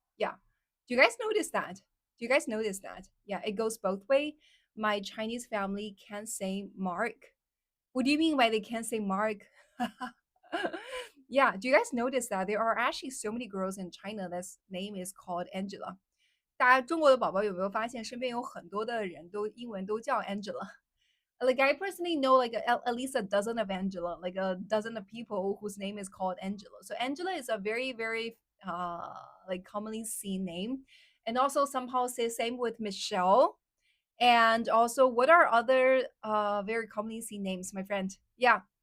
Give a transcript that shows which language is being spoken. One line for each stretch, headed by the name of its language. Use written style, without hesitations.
English: Yeah. Do you guys notice that? Do you guys notice that? Yeah, it goes both way. My Chinese family can't say Mark. What do you mean by they can't say Mark? Yeah, do you guys notice that there are actually so many girls in China that's name is called Angela?
Chinese: 大家中国的宝宝有没有发现身边有很多的人都英文都叫 Angela？
English: Like I personally know like at least a dozen of Angela, like a dozen of people whose name is called Angela. So Angela is a very uh like commonly seen name. And also somehow say same with Michelle. And also what are other very commonly seen names, my friend? Yeah.